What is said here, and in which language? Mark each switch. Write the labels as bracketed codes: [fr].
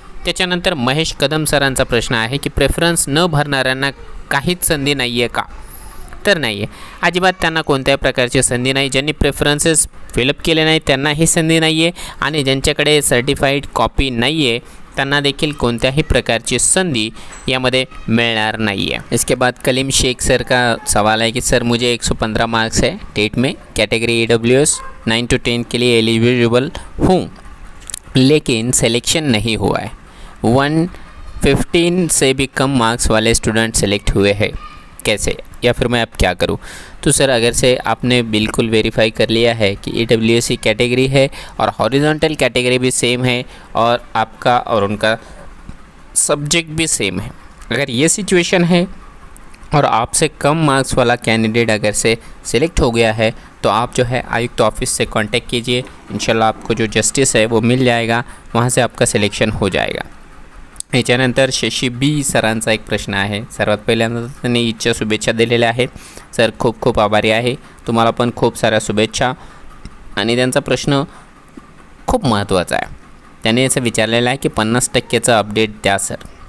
[mr] त्याच्यानंतर महेश कदम सरांचा प्रश्न आहे की प्रेफरन्स न भरणाऱ्यांना काहीच संधी नाही आहे का? तर नाही आहे, अजिबात त्यांना कोणत्याही प्रकारची संधी नाही. ज्यांनी प्रेफरन्सेस फिलअप केले नाही त्यांना ही संधी नाही आहे आणि ज्यांच्याकडे सर्टिफाईड कॉपी नाही आहे त्यांना देखील कोणत्याही प्रकारची संधी यामध्ये मिलणार [hi] नहीं है। इसके बाद कलीम शेख सर का सवाल है कि सर मुझे 115 मार्क्स है टेट में, कैटेगरी AWS 9 to 10 के लिए एलिजिबल हूँ लेकिन सिलेक्शन नहीं हुआ है। 115 से भी कम मार्क्स वाले स्टूडेंट सेलेक्ट हुए हैं, कैसे, या फिर मैं अब क्या करूं? तो सर अगर से आपने बिल्कुल वेरीफाई कर लिया है कि AWS की कैटेगरी है और हॉरिजॉन्टल कैटेगरी भी सेम है और आपका और उनका सब्जेक्ट भी सेम है, अगर ये सिचुएशन है और आपसे कम मार्क्स वाला कैंडिडेट अगर से सिलेक्ट हो गया है तो आप जो है आयुक्त ऑफिस से कांटेक्ट कीजिए, इंशाल्लाह आपको जो जस्टिस है वो मिल जाएगा, वहाँ से आपका सिलेक्शन हो जाएगा। [mr] याच्यानंतर शशी बी सरांचा एक प्रश्न आहे। सर्वात पहिल्यांदा त्यांनी ईदच्या शुभेच्छा दिलेल्या आहेत। सर खूप खूप आभारी आहे, तुम्हाला पण खूप साऱ्या शुभेच्छा। आणि त्यांचा प्रश्न खूप महत्त्वाचा आहे, त्याने असं विचारलेलं आहे की 50% अपडेट द्या सर।